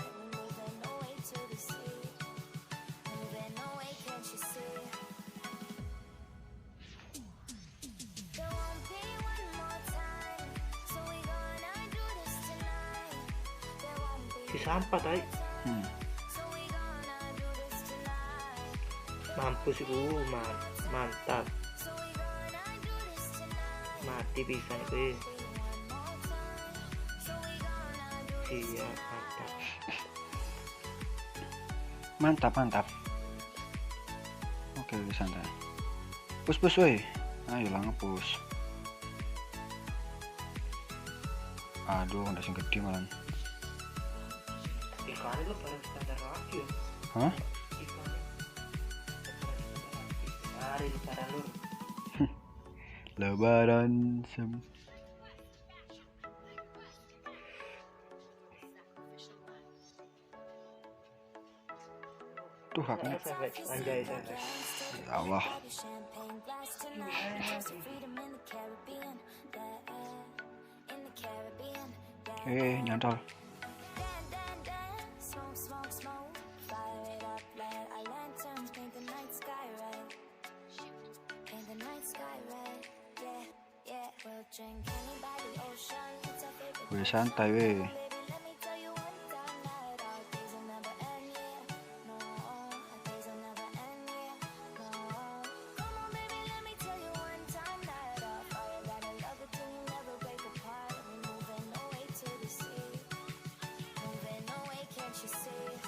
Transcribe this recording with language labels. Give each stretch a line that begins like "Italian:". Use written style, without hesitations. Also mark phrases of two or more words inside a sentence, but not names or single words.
English: And we're moving away to the sea. Moving away, can't you see? There won't be one more time. So we gonna do this tonight. There won't be
Indonesian: Si sampah tay.
English: so we gonna do this tonight.
Javanese: Mampus iku, mantap.
English: So we gonna do this tonight.
Javanese: Mati pisan kuwi.
English: One more time. So we gonna do this
Indonesian: Iya, mantap. Mantap. Oke, santai. Pus weh. Ayo lah ngepush. Aduh, udah
Javanese: sing gede
Indonesian: malah. Ikannya lu paling standar lagi ya. Hah? Ikannya. Hari lebaran lu. Lebaran Tuh haknya. Anjay, sampai.
Arabic: Ya Allah.
English: Grab your champagne glass tonight. Toast to freedom in the Caribbean. Yeah, in the Caribbean. Yeah.
Javanese: Nyantol.
English: Dance, smoke. Fire it up, light our lanterns. Paint the night sky red. Paint the night sky red. Yeah. We'll drink honey by the ocean. It's our favorite.
Javanese: Weh santai weh.
English: Baby, let me tell you one time that our days will never end, yeah. No, our days will never end, yeah. No. Come on, baby, let me tell you one time that our fire, that I love it till you never break apart. We're moving away to the sea. Moving away, can't you see?